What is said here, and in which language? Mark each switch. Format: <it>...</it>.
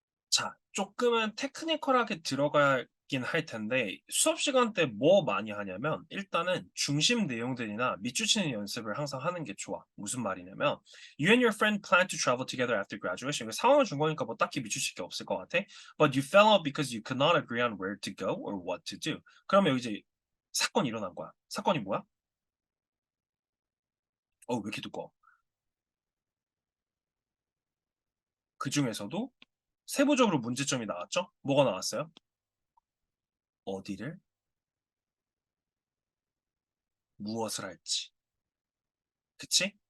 <ko>자, 쪼끔은 테크니컬하게 들어가긴 할 텐데 수업 시간 때 뭐 많이 하냐면 일단은 중심 내용들이나 밑줄 치는 연습을 항상 하는 게 좋아. 무슨 말이냐면</ko> <en>"You and your friend plan to travel together after graduation."</en> <ko>이거 상황을 준 거니까 뭐 딱히 밑줄칠 게 없을 것 같아.</ko> <en>"But you fell out because you could not agree on where to go or what to do."</en> <ko>그러면 여기 이제 사건이 일어난 거야. 사건이 뭐야? 왜 이렇게 두꺼워? 그중에서도 세부적으로 문제점이 나왔죠? 뭐가 나왔어요? 어디를 무엇을 할지. 그치?</ko>